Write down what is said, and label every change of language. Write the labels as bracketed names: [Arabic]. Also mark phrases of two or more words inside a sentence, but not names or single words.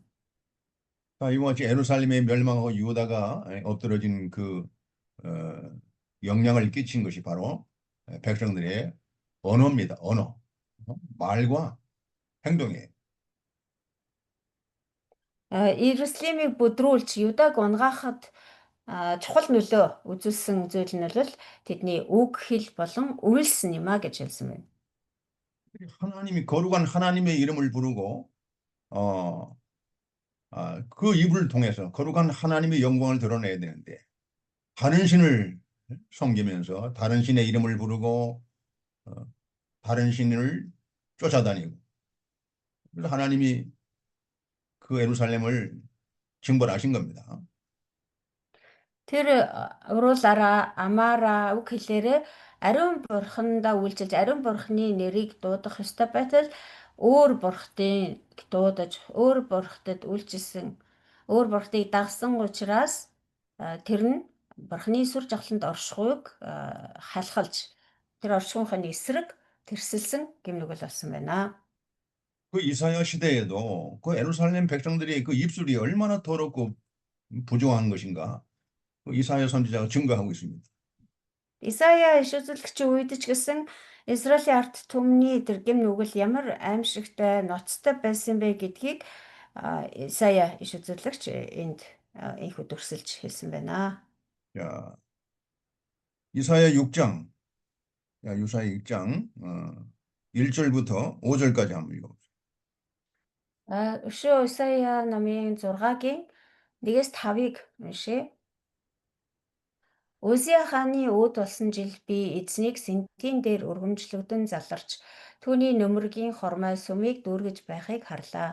[Korean] 자, 이와 같이 예루살렘이 멸망하고 유다가 엎드러진 그 영향을 끼친 것이 바로 백성들의 언어입니다. 언어. 말과 행동이에요. [Mongolian] Иерусалимыг бүдрүүлж Юдаг унгаахад чухал нөлөө үзүүлсэн зүйл нь бол тэдний үг хэл болон үйлс нь юм аа гэж хэлсэн байна. [Korean] 하나님이 거룩한 하나님의 이름을 부르고 그 입을 통해서 거룩한 하나님의 영광을 드러내야 되는데 다른 신을 섬기면서 다른 신의 이름을 부르고 다른 신을 쫓아다니고 그래서 하나님이 그 예루살렘을 징벌하신 겁니다. [Mongolian] Тэр уруулаараа амаараа үг хэлээрээ ариун бурхандаа үйлчилж ариун бурхны нэрийг дуудах ёстой байтал өөр бурхтыг дуудаж өөр бурхтад үйлчилсэн өөр бурхтыг дагсан учраас тэр нь бурхны сүр жавхланд оршихуйг халахалж тэр оршихуйн эсрэг тэрсэлсэн гэмнүгэл болсон байна. [Korean] 그 이사야 시대에도 그 예루살렘 백성들이 그 입술이 얼마나 더럽고 부정한 것인가 그 이사야 선지자가 증거하고 있습니다. [Mongolian] Исая иш үзүүлэгчийн үед ч гэсэн Израилийн ард түмний тэр гэм нүгэл ямар аимшигтай, ноцтой байсан бэ гэдгийг Исая иш үзүүлэгч энд инхүү дүрсэлж хэлсэн байна. [Korean] 자, 이사야 6장, 이사야 6장 1절부터 5절까지 한번 읽어보세요. [Mongolian] Өшөө Исая намын 6-гийн 1-5-ыг уншъя. Узия хааны өөд болсон жил би эзнийг сэнтийн дээр өргөмжлөгдөн заларч түүний нөмөргийн хормой сүмийг дүүргэж байхыг харлаа.